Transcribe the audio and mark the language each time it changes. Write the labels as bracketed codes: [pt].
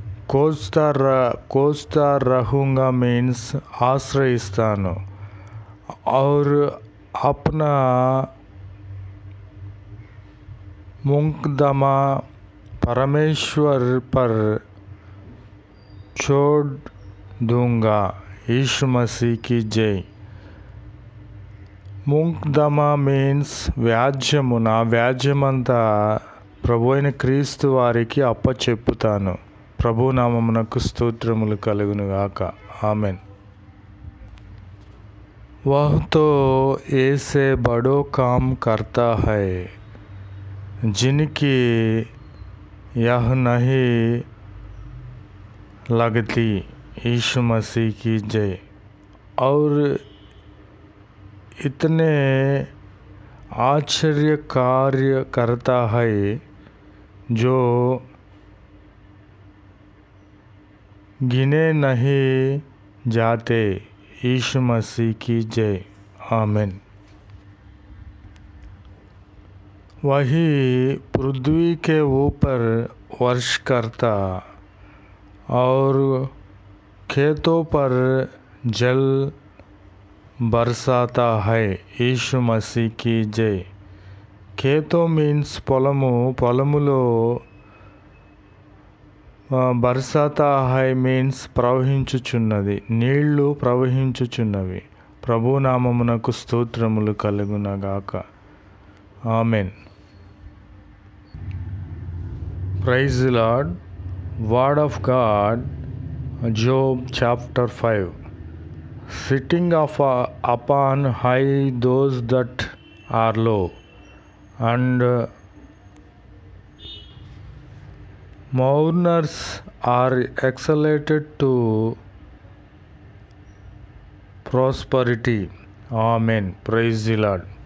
[hi] खोजता रहूँगा मीन्स आश्रయిస్తాను और अपना मुकदमा परमेश्वर पर छोड़ दूंगा। यीशु मसीह की जय। [te] मुकदमा మీన్స్ వ్యాజ్యము. నా వ్యాజ్యమంతా ప్రభు అయిన క్రీస్తు వారికి అప్పచెప్పుతాను. ప్రభు నామమునకు స్తోత్రములు కలుగునుగాక. ఆమెన్. [hi] वह तो ऐसे बड़ो काम करता है जिनकी यह नहीं लगती। यीशु मसीह की जय। और इतने आश्चर्य कार्य करता है जो गिने नहीं जाते। यीशु मसीह की जय। आमीन। वही पृथ्वी के ऊपर वर्ष करता और खेतों पर जल बरसाता है। यीशु मसीह की जय। [te] खेतो మీన్స్ పొలములో [hi] బర్సాతా హై [te] మీన్స్ ప్రవహించుచున్నది, నీళ్లు ప్రవహించుచున్నవి. ప్రభునామమునకు స్తోత్రములు కలుగునగాక. Amen. [en] Praise the Lord. Word of God, Job chapter 5. Sitting upon high those that are low, and mourners are exalted to prosperity. Amen. Praise the Lord.